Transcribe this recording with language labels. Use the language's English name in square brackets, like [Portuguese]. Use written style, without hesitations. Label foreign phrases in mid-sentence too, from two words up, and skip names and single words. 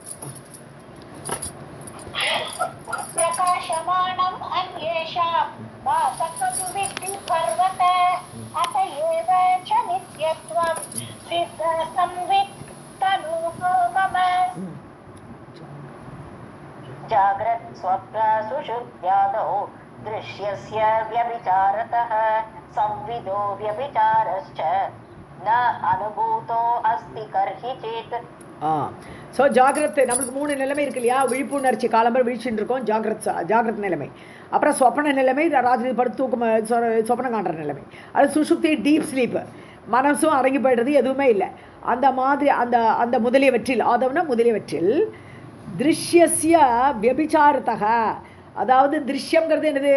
[Sanskrit] प्रकाशमानम् अन्येषां भासकं विद्धि पर्वत अत एव च नित्यत्वं सिद्धं संवित् तनोः मम. जाग्रत् स्वप्न सुषुप्त्यादौ दृश्यस्य व्यभिचारतः संविदो व्यभिचारश्च न अनुभूतो अस्ति कर्हिचित्. [Tamil] ஸோ ஜாகிரத், நம்மளுக்கு 3 நிலைமை இருக்கு இல்லையா? விழிப்புணர்ச்சி, காலம்பரம் விழிச்சுட்டு இருக்கோம், ஜாகிரத் நிலைமை. அப்புறம் சொப்பன நிலைமை, ராத்திரி படுத்து தூக்கம் சொப்பனம் காண்ற நிலைமை. அது சுஷுப்தி, [English] deep sleep, [Tamil] மனசும் அடங்கி போய்டுறது, எதுவுமே இல்லை. அந்த மாதிரி அந்த முதலியவற்றில், ஆதவன முதலியவற்றில் [Sanskrit] दृश्यस्य व्यभिचारतः, [Tamil] அதாவது திருஷ்யங்கிறது என்னது?